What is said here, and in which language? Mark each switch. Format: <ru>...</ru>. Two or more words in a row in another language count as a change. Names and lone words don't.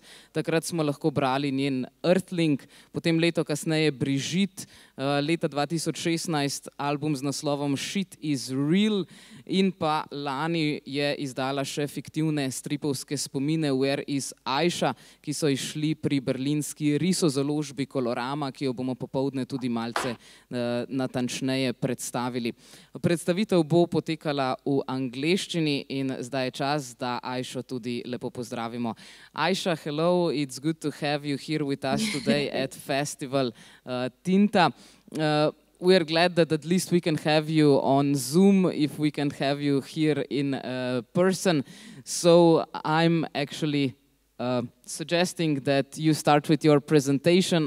<sl>Takrat smo lahko brali njen Earthling, potem leto kasneje Brigitte, leta 2016 album z naslovom Shit is Real in pa lani je izdala še fiktivne stripovske spomine Where is Aisha, ki so izšli pri berlinski risozaložbi Kolorama, ki jo bomo popoldne tudi malce natančneje predstavili. Predstavitev bo potekala v angleščini in zdaj je čas, da Aisho tudi lepo pozdravimo.</sl> <en>Aisha, hello, it's good to have you here with us today at festival Tinta. We are glad that at least we can have you on Zoom if we can have you here in person. So I'm actually suggesting that you start with your presentation.</en>